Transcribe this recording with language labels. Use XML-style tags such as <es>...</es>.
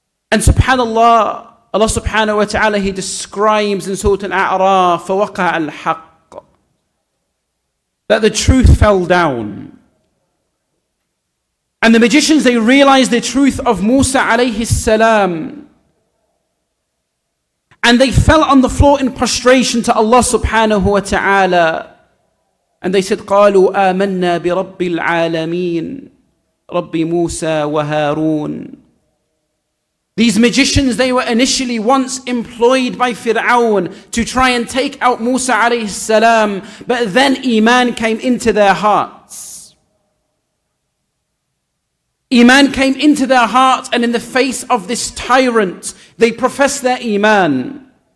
<en>And subhanallah, Allah subhanahu wa ta'ala, He describes in Surah Al-A'raf,</en> <ar>فَوَقَعَ الْحَقِّ,</ar> <en>that the truth fell down. And the magicians, they realized the truth of Musa alayhi salam. And they fell on the floor in prostration to Allah subhanahu wa ta'ala. And they said,</en> <ar>قَالُوا آمَنَّا بِرَبِّ الْعَالَمِينَ رَبِّ مُوسَى وَهَارُونَ.</ar> <en>These magicians, they were initially once employed by Firaun to try and take out Musa alayhi salam, but then Iman came into their hearts. Iman came into their hearts, and in the face of this tyrant, they profess their Iman.</en>